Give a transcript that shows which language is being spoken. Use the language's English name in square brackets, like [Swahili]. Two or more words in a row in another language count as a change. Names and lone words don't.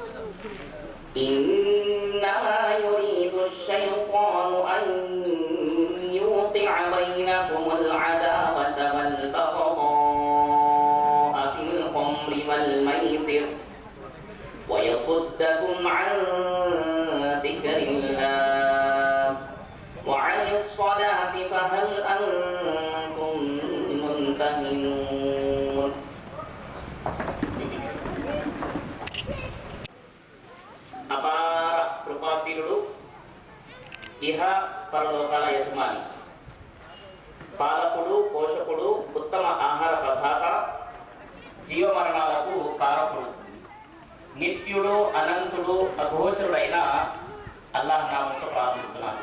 [Arabic] إنما يريد الشيطان أن يوقع بينكم العداوة والبغضاء في الخمر والميسر ويصدكم عن ذكر الله وعن الصلاة فهل أنتم منتهون. [Telugu] అపార కృపాశీలుడు, ఇహ పరలోకాల యజమాని, పాలకుడు, పోషకుడు, ఉత్తమ ఆహార ప్రదాత, జీవమరణాలకు కారకుడు, నిత్యుడు, అనంతుడు, అఘోచరుడైన అల్లాహ్ నామంతో ప్రార్థిస్తున్నాను.